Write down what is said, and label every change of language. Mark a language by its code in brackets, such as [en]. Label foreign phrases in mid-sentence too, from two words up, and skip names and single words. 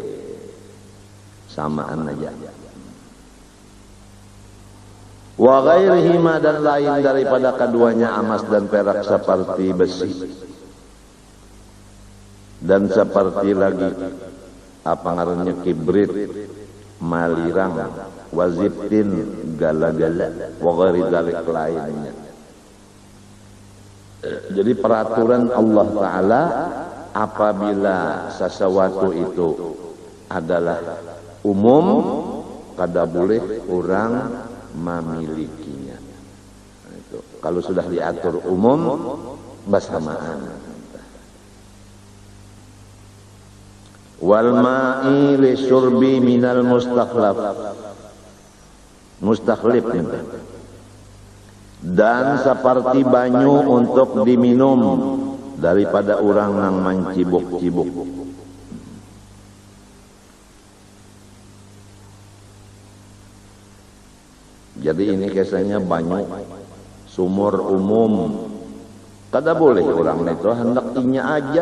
[bjn] Samaan aja. [ar] وغيرهما, [bjn] dan lain daripada keduanya emas dan perak, seperti besi dan seperti lagi apa ngarannya kibrit, malirang, wazibtin, gala-gala, [ar] وغير ذلك [bjn] lainnya. Jadi peraturan Allah Ta'ala apabila sesuatu itu adalah umum, kada boleh orang memilikinya. Nah, itu. Kalau sudah diatur umum, bersamaan. [ar] والماء للشرب من المستخلف, [bjn] dan seperti banyu untuk diminum daripada orang yang mencibuk-cibuk. Jadi ini kisahnya banyu sumur umum, kada boleh orang itu hendak inya aja.